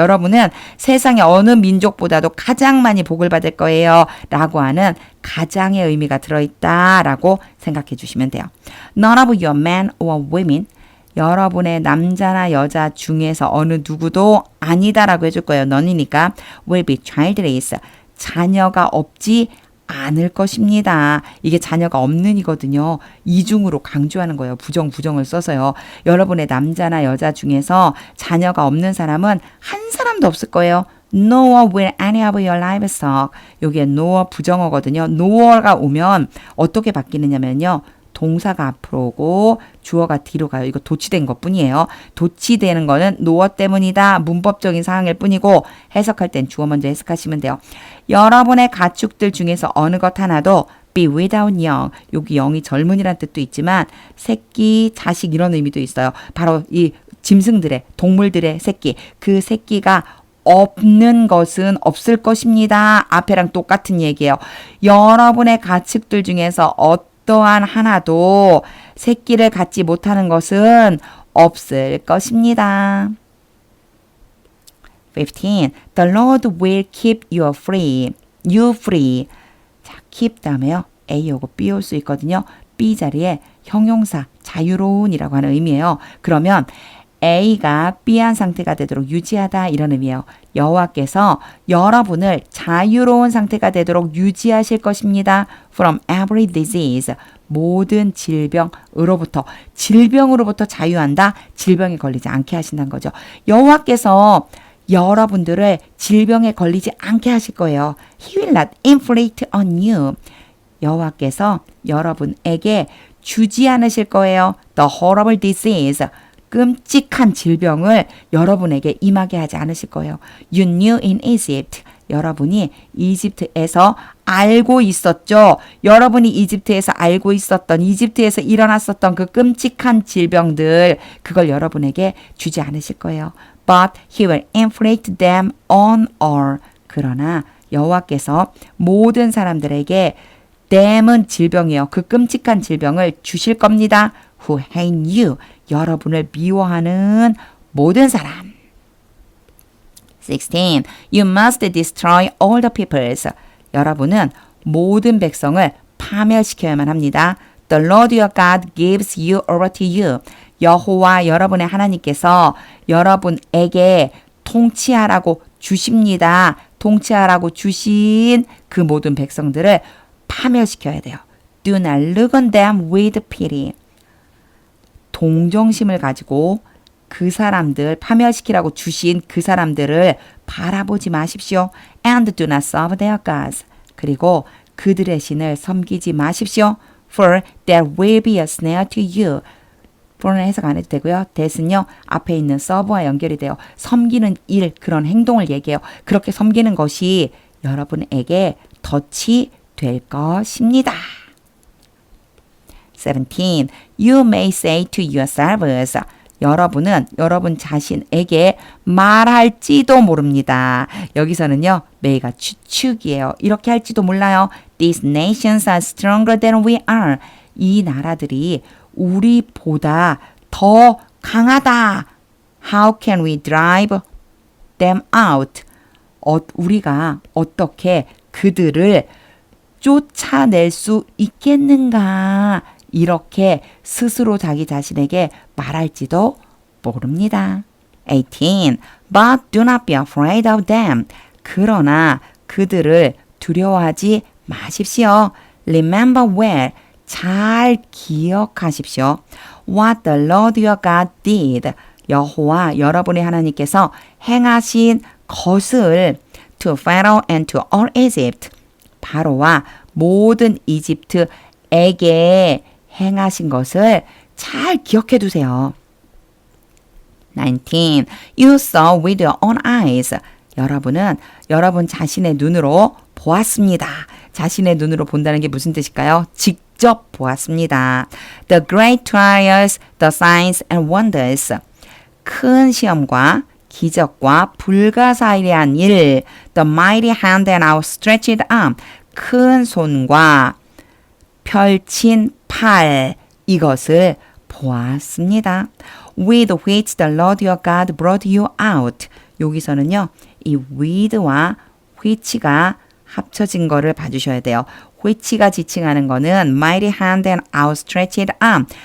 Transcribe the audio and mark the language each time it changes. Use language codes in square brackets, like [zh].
[ko] 여러분은 세상의 어느 민족보다도 가장 많이 복을 받을 거예요. 라고 하는 가장의 의미가 들어있다라고 생각해 주시면 돼요. [en] None of your men or women [ko] 여러분의 남자나 여자 중에서 어느 누구도 아니다라고 해줄 거예요. 너니니까 [en] will be childless. [ko] 자녀가 없지 않을 것입니다. 이게 자녀가 없는 이거든요. 이중으로 강조하는 거예요. 부정을 써서요. 여러분의 남자나 여자 중에서 자녀가 없는 사람은 한 사람도 없을 거예요. [en] Nor will any of your livestock. [ko] 여기에 nor 부정어거든요. nor가 오면 어떻게 바뀌느냐면요. 동사가 앞으로 오고 주어가 뒤로 가요. 이거 도치된 것뿐이에요. 도치되는 거는 노어 때문이다. 문법적인 상황일 뿐이고 해석할 땐 주어 먼저 해석하시면 돼요. 여러분의 가축들 중에서 어느 것 하나도 [en] be without young. [ko] 여기 영이 젊은이란 뜻도 있지만 새끼, 자식 이런 의미도 있어요. 바로 이 짐승들의 동물들의 새끼. 그 새끼가 없는 것은 없을 것입니다. 앞에랑 똑같은 얘기예요. 여러분의 가축들 중에서 또한 하나도 새끼를 갖지 못하는 없을 것입니다. 15. [en] The Lord will keep you free. [ko] 자, keep 다음에요. A 오고 B 올 수 있거든요. B 자리에 형용사 자유로운이라고 하는 의미예요. 그러면 A가 B한 상태가 되도록 유지하다 이런 의미예요. 여호와께서 여러분을 자유로운 상태가 되도록 유지하실 것입니다. [en] From every disease. [ko] 모든 질병으로부터 자유한다. 질병에 걸리지 않게 하신다는 거죠. 여호와께서 여러분들을 질병에 걸리지 않게 하실 거예요. [en] He will not inflict on you. [ko] 여호와께서 여러분에게 주지 않으실 거예요. [en] The horrible disease. [ko] 끔찍한 질병을 여러분에게 임하게 하지 않으실 거예요. [en] You knew in Egypt. [ko] 여러분이 이집트에서 알고 있었죠. 여러분이 이집트에서 알고 있었던 이집트에서 일어났었던 그 끔찍한 질병들 그걸 여러분에게 주지 않으실 거예요. [en] But he will inflict them on all. [ko] 그러나 여호와께서 모든 사람들에게 them은 질병이에요. 그 끔찍한 질병을 주실 겁니다. [en] Who hate you. [ko] 여러분을 미워하는 모든 사람. 16. [en] You must destroy all the peoples. [ko] 여러분은 모든 백성을 파멸시켜야만 합니다. [en] The Lord your God gives you over to you. [ko] 여호와 여러분의 하나님께서 여러분에게 통치하라고 주십니다. 통치하라고 주신 그 모든 백성들을 파멸시켜야 돼요. [en] Do not look on them with pity. [ko] 동정심을 가지고 그 사람들 파멸시키라고 주신 그 사람들을 바라보지 마십시오. [en] And do not serve their gods. [ko] 그리고 그들의 신을 섬기지 마십시오. [en] For there will be a snare to you. [ko] for는 해석 안 해도 되고요. that은요. 앞에 있는 serve와 연결이 돼요. 섬기는 일, 그런 행동을 얘기해요. 그렇게 섬기는 것이 여러분에게 덫이 될 것입니다. 17. [en] You may say to yourselves. [ko] 여러분은 여러분 자신에게 말할지도 모릅니다. 여기서는요. may가 추측이에요. 이렇게 할지도 몰라요. [en] These nations are stronger than we are. [ko] 이 나라들이 우리보다 더 강하다. [en] How can we drive them out? [ko] 우리가 어떻게 그들을 쫓아낼 수 있겠는가? 이렇게 스스로 자기 자신에게 말할지도 모릅니다. 18. [en] But do not be afraid of them. [ko] 그러나 그들을 두려워하지 마십시오. [en] Remember well. [ko] 잘 기억하십시오. [en] What the Lord your God did. [ko] 여호와 여러분의 하나님께서 행하신 것을 [en] to Pharaoh and to all Egypt. [ko] 바로와 모든 이집트에게 행하신 것을 잘 기억해 두세요. 19. [en] You saw with your own eyes. [ko] 여러분은 여러분 자신의 눈으로 보았습니다. 자신의 눈으로 본다는 게 무슨 뜻일까요? 직접 보았습니다. [en] The great trials, the signs and wonders. [ko] 큰 시험과 기적과 불가사의한 일. [en] The mighty hand and outstretched arm. [ko] 큰 손과 펼친 팔. 이것을 보았습니다. [en] With which the Lord your God brought you out. [ko] 여기서는요. 이 with와 which가 합쳐진 거를 봐주셔야 돼요. which가 지칭하는 거는 [en] mighty hand and outstretched arm.